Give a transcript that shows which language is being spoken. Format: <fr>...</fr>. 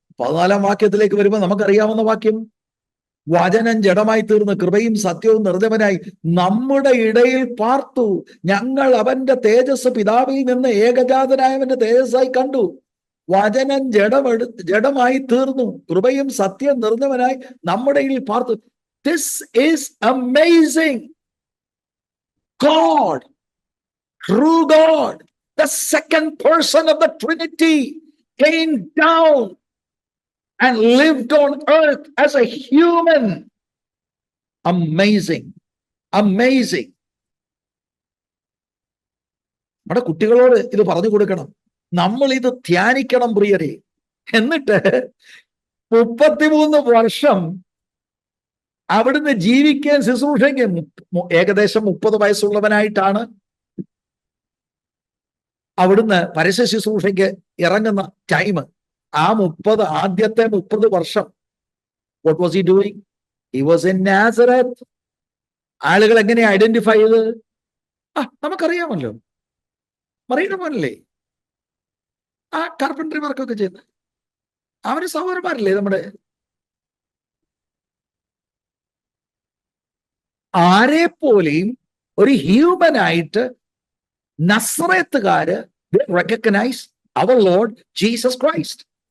<ml>14-ാം വാക്യത്തിലേക്ക് വരുമ്പോൾ നമുക്കറിയാവുന്ന വാക്യം, വചനം ജഡമായി തീർന്ന് കൃപയും സത്യവും നിറഞ്ഞവനായി നമ്മുടെ ഇടയിൽ പാർത്തു. ഞങ്ങൾ അവന്റെ തേജസ് പിതാവിൽ നിന്ന് ഏകജാതനായവന്റെ തേജസ്സായി കണ്ടു. വചനം ജഡമായി തീർന്നു, കൃപയും സത്യം നിറഞ്ഞവനായി നമ്മുടെ ഇടയിൽ പാർത്തു.</ml> <en>This is amazing. God, true God, the second person of the Trinity, came down and lived on earth as a human. Amazing, amazing.</en> <ml>നമ്മുടെ കുട്ടികളോട് ഇത് പറഞ്ഞു കൊടുക്കണം, നമ്മൾ ഇത് ധ്യാനിക്കണം പ്രിയരെ. എന്നിട്ട് 33 വർഷം അവിടുന്ന് ജീവിക്കാൻ ശുശ്രൂഷയ്ക്ക് ഏകദേശം 30 വയസ്സുള്ളവനായിട്ടാണ് അവിടുന്ന് പരസ്യ ശുശ്രൂഷയ്ക്ക് ഇറങ്ങുന്ന ടൈം. ആ ആദ്യത്തെ 30 വർഷം</ml> <en>what was he doing? He was in Nazareth.</en> <ml>ആളുകൾ എങ്ങനെ ഐഡന്റിഫൈ ചെയ്ത്? നമുക്കറിയാമല്ലോ, മറിയണമല്ലേ ആ കാർപ്പൻട്രി വർക്കൊക്കെ ചെയ്യുന്നത്. അവര് സഹോദരന്മാരല്ലേ നമ്മുടെ. ആരെ പോലെയും ഒരു ഹ്യൂമനായിട്ട് നസ്രയത്തുകാര്</ml> <en>Recognise അവർ Lord Jesus Christ.</en>